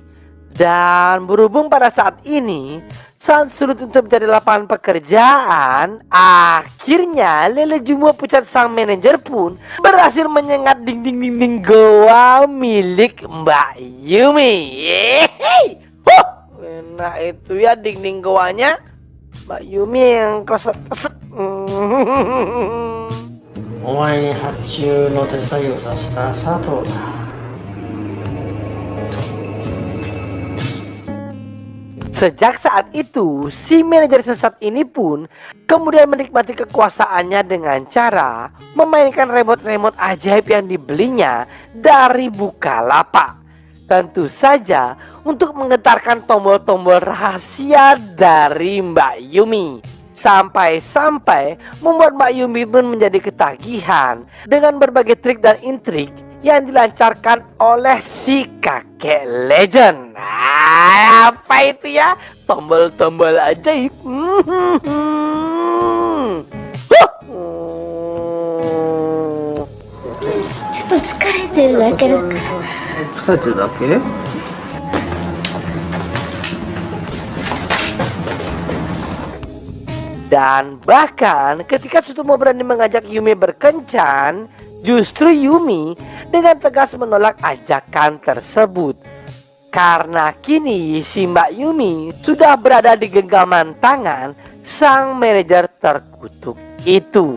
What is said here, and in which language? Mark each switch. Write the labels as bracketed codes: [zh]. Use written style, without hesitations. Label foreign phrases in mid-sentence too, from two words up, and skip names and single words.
[id] Dan berhubung pada saat ini sangat sulit untuk mencari lapangan pekerjaan, akhirnya Lele Jumbo pucat sang manajer pun berhasil menyengat dinding-dinding goa milik Mbak Yumi. Yeay! Nah itu ya dinding goanya Mbak Yumi yang kleset-kleset. [ja] お前に発注の手伝いをさせた佐藤だ。 [id] Sejak saat itu, si manajer sesat ini pun kemudian menikmati kekuasaannya dengan cara memainkan remote-remote ajaib yang dibelinya dari Bukalapak. Tentu saja untuk menggetarkan tombol-tombol rahasia dari Mbak Yumi. Sampai-sampai membuat Mbak Yumi pun menjadi ketagihan dengan berbagai trik dan intrik yang dilancarkan oleh si kakek legend. Apa itu ya? Tombol-tombol ajaib. [ja] ちょっと疲れてるだけだから。疲れてるだけ？ [id] Dan bahkan ketika Sutomo berani mengajak Yumi berkencan, justru Yumi dengan tegas menolak ajakan tersebut. Karena kini si Mbak Yumi sudah berada di genggaman tangan sang manajer terkutuk itu.